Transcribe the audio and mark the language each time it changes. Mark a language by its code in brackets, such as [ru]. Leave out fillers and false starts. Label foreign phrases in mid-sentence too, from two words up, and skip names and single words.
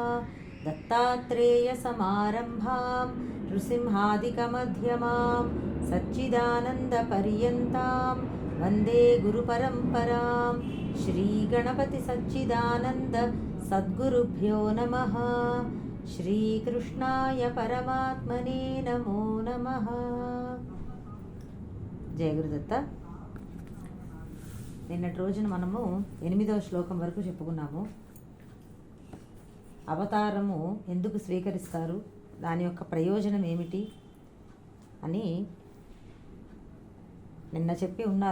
[sa] दत्तात्रेयसमारम्भां नृसिंहादिकमध्यमां सच्चिदानन्दपर्यन्तां वन्दे गुरुपरम्परां। श्रीगणपतिसच्चिदानन्द सद्गुरुभ्यो नमः। శ్రీకృష్ణాయ పరమాత్మనే నమో నమః. జయ గురుదత్త. [te] నిన్నటి రోజున మనము 8వ శ్లోకం వరకు చెప్పుకున్నాము. అవతారము ఎందుకు స్వీకరిస్తారు, దాని యొక్క ప్రయోజనం ఏమిటి అని నిన్న చెప్పి ఉన్నారు.